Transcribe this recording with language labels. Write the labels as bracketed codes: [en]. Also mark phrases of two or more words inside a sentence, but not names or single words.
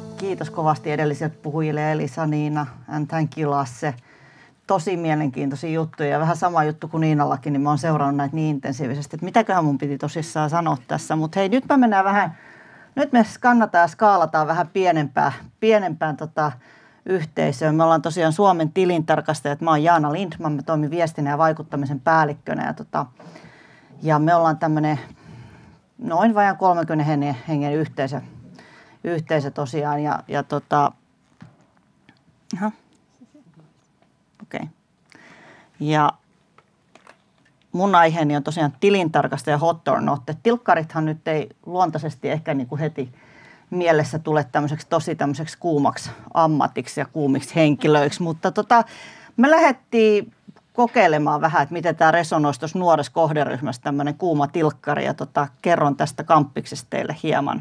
[fi] kiitos kovasti edellisille puhujille Elisa, Niina [en] and thank you [fi] Lasse. Tosi mielenkiintoisia juttuja ja vähän sama juttu kuin Niinallakin, niin mä oon seurannut näitä niin intensiivisesti, että mitäköhän mun piti tosissaan sanoa tässä. Mutta hei, nyt me skannataan ja skaalataan vähän pienempään yhteisöön. Me ollaan tosiaan Suomen tilintarkastajat. Mä oon Jaana Lindman, mä toimin viestinnän ja vaikuttamisen päällikkönä. Ja me ollaan tämmöinen noin vajaan 30 hengen yhteisö tosiaan. Okei. Ja mun aiheeni on tosiaan tilintarkastaja [en] hot or not. [fi] Tilkkarithan nyt ei luontaisesti ehkä niin kuin heti mielessä tule tämmöiseksi kuumaksi ammatiksi ja kuumiksi henkilöiksi, mutta me lähdettiin kokeilemaan vähän, että miten tämä resonoisi tuossa nuoressa kohderyhmässä tämmöinen kuuma tilkkari ja kerron tästä kampiksesta teille hieman.